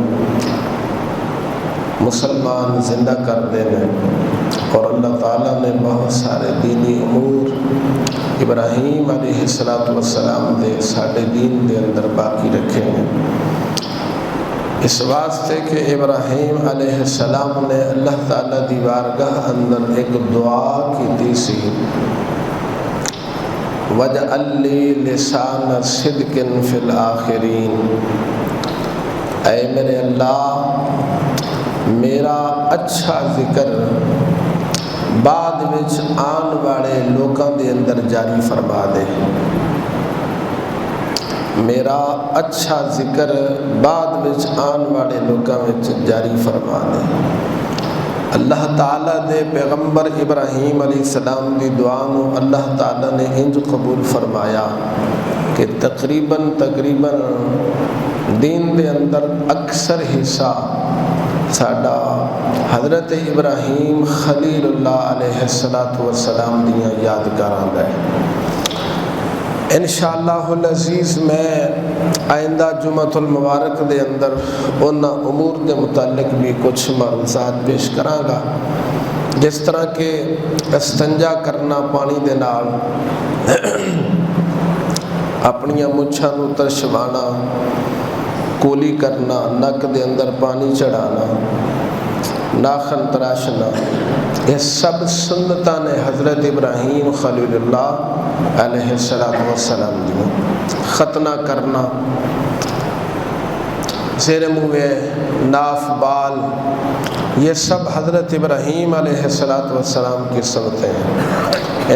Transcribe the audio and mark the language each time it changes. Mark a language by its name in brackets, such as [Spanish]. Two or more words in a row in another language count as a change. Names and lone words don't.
[Punjabi] مسلمان زندہ کر دینے اور اللہ تعالیٰ نے بہت سارے دینی امور ابراہیم علیہ السلام دے ساڑھے دین دے اندر باقی رکھے ہیں. اس واسطے کہ ابراہیم علیہ السلام نے اللہ تعالیٰ دی بارگاہ اندر ایک دعا کی دی سی [Arabic] وَجْعَلْ لِي لِسَانَ صِدْقٍ فِي الْآخِرِينَ. [Punjabi] اے میرے اللہ میرا اچھا ذکر بعد وچ آن والے لوکاں دے اندر جاری فرما دے. میرا اچھا ذکر بعد وچ آن والے لوکاں وچ جاری فرما دے. اللہ تعالیٰ دے پیغمبر ابراہیم علیہ السلام دی دعا نو اللہ تعالیٰ نے انج قبول فرمایا کہ تقریباً دین دے اندر اکثر حصہ ساڈا حضرت ابراہیم خلیل اللہ علیہ السلام دیاں یادگاراں دا ہے. [Arabic] انشاءاللہ العزیز [Punjabi] میں آئندہ [Arabic] جمعۃ المبارک [Punjabi] دے اندر ان امور دے متعلق بھی کچھ معروضات پیش کراں گا جس طرح کہ استنجا کرنا پانی دے نال، اپنیاں مچھاں نو ترشوانا، کولی کرنا، نک دے اندر پانی چڑھانا، ناخن تراشنا، یہ سب سنتاں نے حضرت ابراہیم خلیل اللہ علیہ السلام دی۔ [Urdu] ختنہ کرنا، زیر منہ ناف بال، یہ سب حضرت ابراہیم علیہ السلام کی سنتیں ہیں۔